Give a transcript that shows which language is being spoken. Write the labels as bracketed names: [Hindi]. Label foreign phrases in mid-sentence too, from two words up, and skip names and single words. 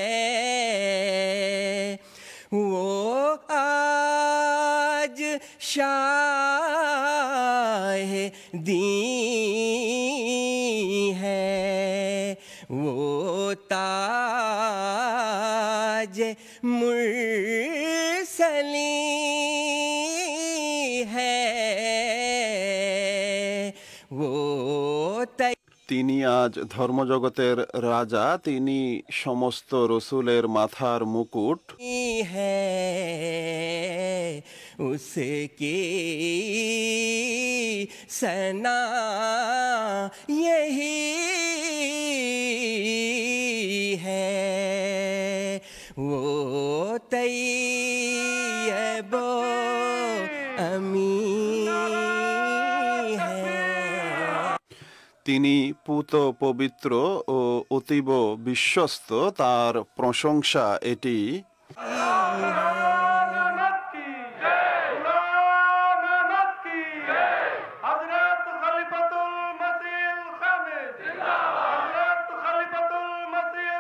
[Urdu] وہ آج شاہ دین ہے، وہ تاج مرسلی ہے، وہ [Bangla] তিনি আজ ধর্মজগতের রাজা, তিনি সমস্ত রসুলের মাথার মুকুট। [Urdu] ہے اس کی ثنا یہی ہے، وہ طیب و امین ہے، [Bangla] তিনি পুত পবিত্র ও অতীব বিশ্বস্ত, তার প্রশংসা এটি। [Urdu] احمد کی غلام احمد کی حضرت خلیفۃ المسیح الخامس، حضرت خلیفۃ المسیح